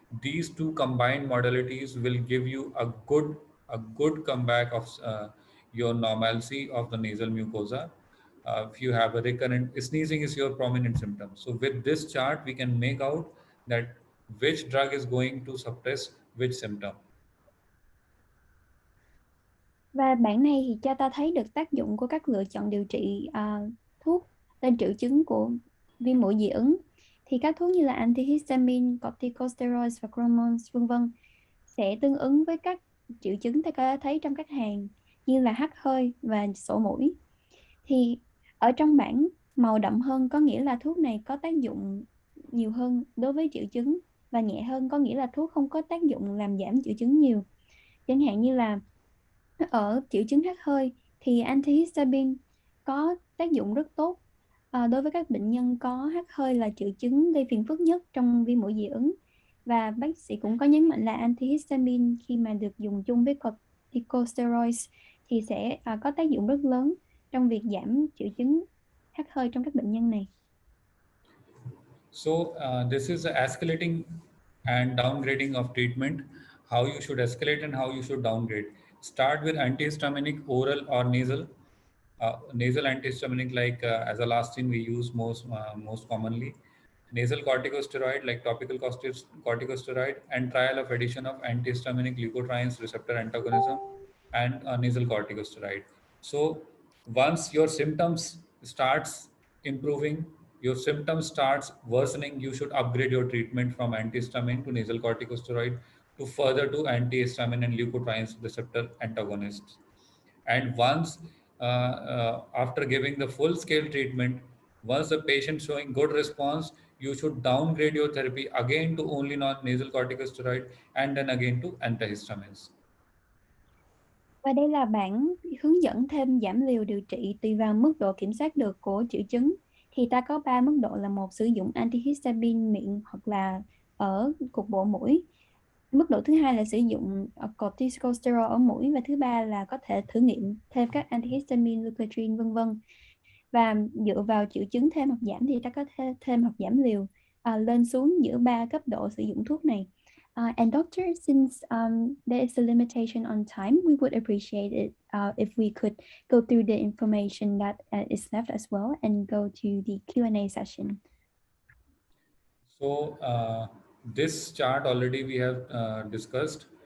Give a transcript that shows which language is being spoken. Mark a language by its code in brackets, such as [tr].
[en] These two combined modalities will give you a good comeback of your normalcy of the nasal mucosa. If you have a recurrent sneezing is your prominent symptom, so with this chart we can make out that which drug is going to suppress which symptom. [vi] Và bản này thì cho ta thấy được tác dụng của các lựa chọn điều trị thuốc lên triệu chứng của viêm mũi dị ứng. Thì các thuốc như là antihistamine, corticosteroids và hormones vân vân sẽ tương ứng với các triệu chứng ta có thấy trong các hàng như là hắt hơi và sổ mũi. Thì ở trong bảng màu đậm hơn có nghĩa là thuốc này có tác dụng nhiều hơn đối với triệu chứng, và nhẹ hơn có nghĩa là thuốc không có tác dụng làm giảm triệu chứng nhiều. Chẳng hạn như là ở triệu chứng hắt hơi thì antihistamine có tác dụng rất tốt đối với các bệnh nhân có hắt hơi là triệu chứng gây phiền phức nhất trong viêm mũi dị ứng. Và bác sĩ cũng có nhấn mạnh là antihistamine khi mà được dùng chung với corticosteroids thì sẽ có tác dụng rất lớn trong việc giảm triệu chứng hắt hơi trong các bệnh nhân này. [en] So this is the escalating and downgrading of treatment. How you should escalate and how you should downgrade. Start with antihistaminic oral or nasal. Nasal antihistaminic like azalastin we use most commonly. Nasal corticosteroid like topical corticosteroid, and trial of addition of antihistaminic leukotrienes receptor antagonism and nasal corticosteroid. So once your symptoms starts improving, your symptoms starts worsening, you should upgrade your treatment from antihistamine to nasal corticosteroid to further to antihistamine and leukotrienes receptor antagonists. And once after giving the full scale treatment, once the patient showing good response, you should downgrade your therapy again to only non-nasal corticosteroid and then again to antihistamines. [vi] Và đây là bản hướng dẫn thêm giảm liều điều trị tùy vào mức độ kiểm soát được của triệu chứng. Thì ta có 3 mức độ là: một, sử dụng antihistamine miệng hoặc là ở cục bộ mũi; mức độ thứ hai là sử dụng corticosteroid ở mũi; và thứ ba là có thể thử nghiệm thêm các antihistamine, leukotriene vân vân. Và dựa vào triệu chứng thêm hoặc giảm thì ta có thể thêm hoặc giảm liều lên xuống giữa 3 cấp độ sử dụng thuốc này. [en] And doctor, since there is a limitation on time, we would appreciate it if we could go through the information that is left as well and go to the Q&A session. So this chart already we have discussed.